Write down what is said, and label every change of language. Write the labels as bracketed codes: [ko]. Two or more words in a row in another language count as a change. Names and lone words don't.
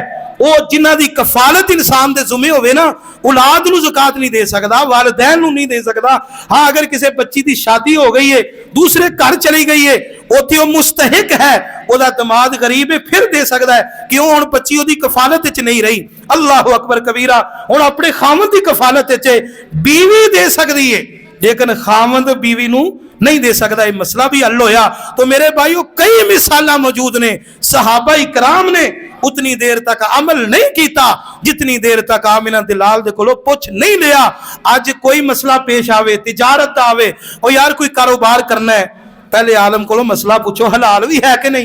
[pa] وہ جنہاں دی کفالت انسان دے ذمے ہووے نا، اولاد نوں زکوٰۃ نہیں دے سکدا، والدین نوں نہیں دے سکدا. ہاں اگر کسی بچی دی شادی ہو گئی ہے، دوسرے گھر چلی گئی ہے، اوتھے وہ مستحق ہے، اوہدا داماد غریب ہے، فیر دے سکدا ہے. کیوں? ہن بچی اوہدی کفالت وچ نہیں رہی. [ar] الله أكبر كبيرا. [pa] ہن اپنے خاوند دی کفالت وچ بیوی دے سکدی ہے، لیکن خاوند بیوی نوں نہیں دے سکتا. یہ مسئلہ بھی حل ہویا. تو میرے بھائیو کئی مثال موجود نے، صحابہ کرام نے اتنی دیر تک عمل نہیں کیا جتنی دیر تک آمنہ دلال دے کولوں پچھ نہیں لیا. اج کوئی مسئلہ پیش آوے، تجارت آوے، اور یار کوئی کاروبار کرنا ہے، پہلے عالم کولوں مسئلہ پچھو حلال بھی ہے کہ نہیں.